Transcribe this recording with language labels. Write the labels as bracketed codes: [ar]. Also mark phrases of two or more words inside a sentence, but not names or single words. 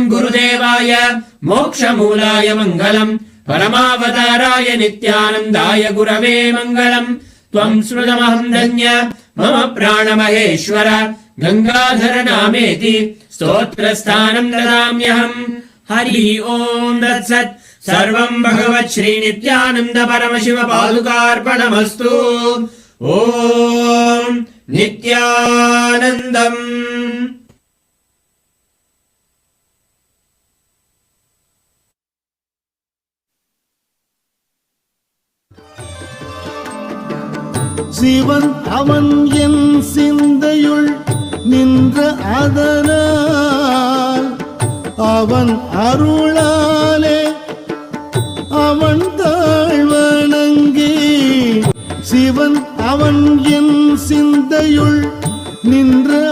[sa] गुरुदेवाय मोक्षमूलाय मङ्गलम् परमावताराय नित्यानन्दाय गुरवे मङ्गलम् त्वम् स्मृतमहम् धन्य मम प्राणमहेश्वर गङ्गाधर नामेति स्तोत्रस्थानम् ददाम्यहम् हरि ओम् तत्सत् सर्वम् भगवत् श्री नित्यानन्द परमशिव पादुकार्पणमस्तु ॐ नित्यानन्दम् [ta] சிவன் அவன் என் சிந்தையுள் நின்ற அதனால் அவன் அருளாலே அவன் தாழ்வணங்கி சிவன் அவன் என் சிந்தையுள் நின்ற